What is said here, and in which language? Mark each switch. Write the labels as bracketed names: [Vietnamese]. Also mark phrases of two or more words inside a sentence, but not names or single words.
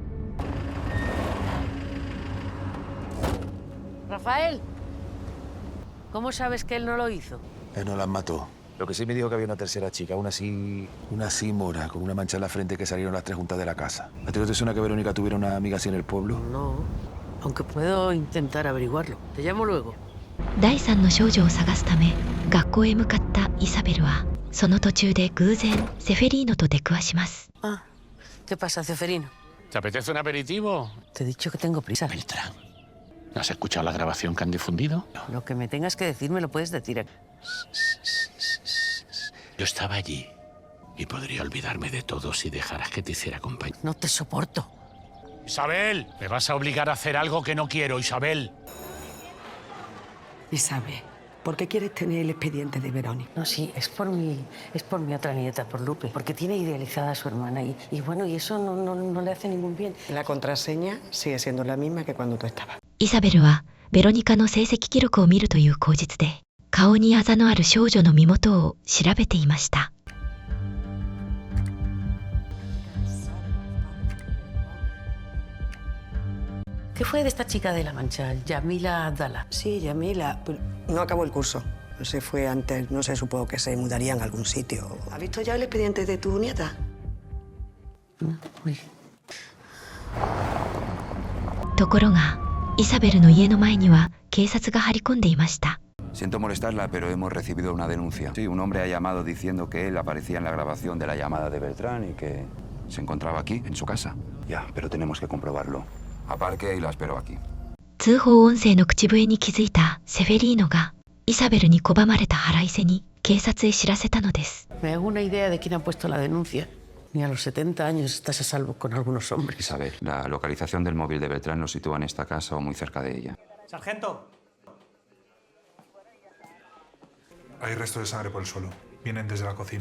[Spanish] Rafael, ¿cómo sabes que él no lo hizo? Él no las mató. Lo que sí me dijo que había una tercera chica, una así mora, con una mancha en la frente que salieron las tres juntas de la casa. ¿A ti no te suena que Verónica tuviera una amiga así en el pueblo? No, aunque puedo intentar averiguarlo. Te llamo luego. [Japanese] 第3の少女を探すため学校へ向かったイサベルはその途中で偶然セフェリーノと出くわします。 [Spanish] Ah, ¿qué pasa, Ceferino? ¿Te apetece un aperitivo? Te he dicho que tengo prisa. Beltrán, ¿no has escuchado la grabación que han difundido? Lo que me tengas que decir me lo puedes decir. Yo estaba allí y podría olvidarme de todo si dejaras que te hiciera compañía. No te soporto. ¡Isabel! Me vas a obligar a hacer algo que no quiero, Isabel. Isabel, ¿por qué quieres tener el expediente de Verónica? No, sí, es por mi otra nieta, por Lupe, porque tiene idealizada a su hermana y bueno, y eso no le hace ningún bien. La contraseña sigue siendo la misma que cuando tú estabas. [Japanese] イサベルはベロニカの成績記録を見るという口実で顔にあざのある少女の身元を調べていました。 [Spanish] ¿Qué fue de esta chica de La Mancha, Yamila Abdala? Sí, Yamila. No acabó el curso. No se fue antes, no se supo que se mudarían a algún sitio. ¿Has visto ya el expediente de tu nieta? Uy. [Japanese] ところがイサベルの家の前には警察が張り込んでいました。 [Spanish] Siento molestarla, pero hemos recibido una denuncia. Sí, un hombre ha llamado diciendo que él aparecía en la grabación de la llamada de Beltrán y que se encontraba aquí, en su casa. Ya, pero tenemos que comprobarlo. Aparque y la espero aquí. [Japanese] 通報音声の口笛に気づいたセフェリーノがイサベルに拒まれた腹いせに警察へ知らせたのです。 [Spanish] Me hago una idea de quién ha puesto la denuncia. Ni a los 70 años estás a salvo con algunos hombres. Isabel, la localización del móvil de Beltrán lo sitúa en esta casa o muy cerca de ella. ¡Sargento! Hay restos de sangre por el suelo. Vienen desde la cocina.